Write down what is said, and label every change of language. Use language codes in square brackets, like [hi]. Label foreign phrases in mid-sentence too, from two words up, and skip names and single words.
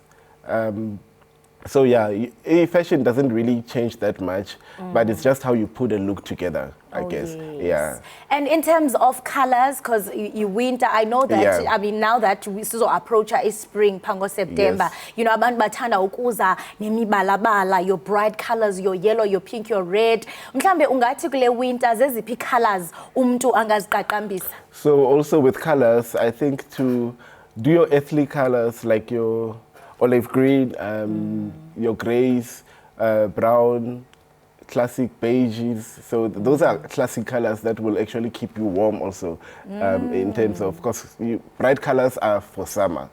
[en] So yeah, fashion doesn't really change that much, but it's just how you put a look together, I guess. Yes. Yeah. And in terms of colors, because you winter, I know that, I mean, now that we still approach spring, pango September, you know, [zu] abantu bathanda ukuza nemibalabala, [en] your bright colors, your yellow, your pink, your red. [zu] Mhlambe ungathi kule winter zeziphi colors umuntu angaziqaqambisa? [en] So also with colors, I think to do your earthly colors like your olive green, your grays, brown, classic beiges. So those are classic colors that will actually keep you warm also. In terms of course, bright colors are for summer.